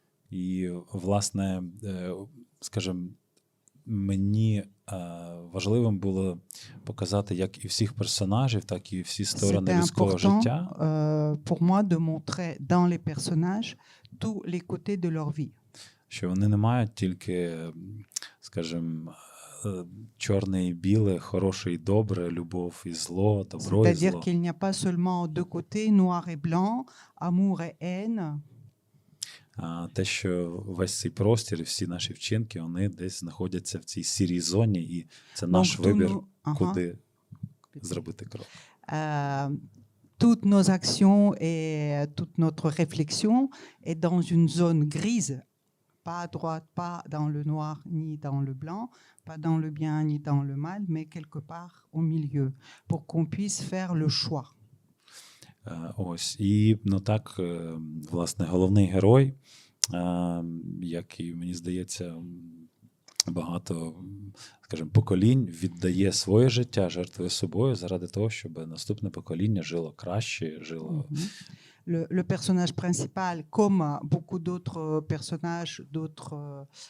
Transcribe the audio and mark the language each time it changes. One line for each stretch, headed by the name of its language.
Ukrainian: І, власне, скажімо, мені важливим було показати як і всіх персонажів, так і всі сторони людського життя.
French: Pour moi de montrer dans les personnages tous les côtés de leur vie.
Ukrainian: Що вони не мають тільки, скажімо, чорне і біле, хороше і добре, любов і зло, добро і зло.
French: C'est-à-dire qu'il n'y a pas seulement deux côtés, noir et blanc, amour et haine.
Ukrainian: Те, що весь цей простір і всі наші вчинки, вони десь знаходяться в цій сірій зоні, і це наш вибір, куди зробити крок.
French: Toutes nos actions et toute notre réflexion est dans une zone grise, pas à droite, pas dans le noir ni dans le blanc, pas dans le bien ni dans le mal, mais quelque part au milieu, pour qu'on puisse faire le choix.
Ukrainian: Ось. І, ну так, власне, головний герой, який, мені здається, багато, скажімо, поколінь віддає своє життя, жертвує собою заради того, щоб наступне покоління жило краще, жило...
French: Le personnage principal, comme beaucoup d'autres personnages, d'autres...